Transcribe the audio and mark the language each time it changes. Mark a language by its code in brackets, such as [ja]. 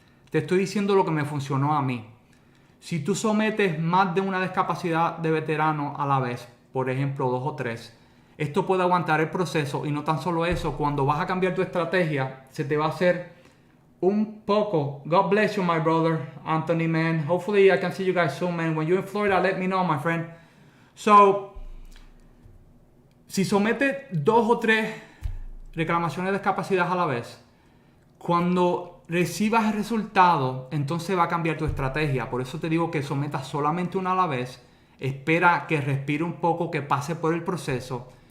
[es] Te estoy diciendo lo que me funcionó a mí. Si tú sometes más de una discapacidad de veterano a la vez, por ejemplo 2 o 3, esto puede aguantar el proceso, y no tan solo eso, cuando vas a cambiar tu estrategia, se te va a hacer un poco. [en] God bless you, my brother Anthony, man. Hopefully I can see you guys soon, man. When you're in Florida, let me know, my friend. [es] So, si sometes 2 o 3 reclamaciones de discapacidad a la vez, cuando recibas el resultado, entonces va a cambiar tu estrategia. Por eso te digo que sometas solamente una a la vez. Espera que respire un poco, que pase por el proceso.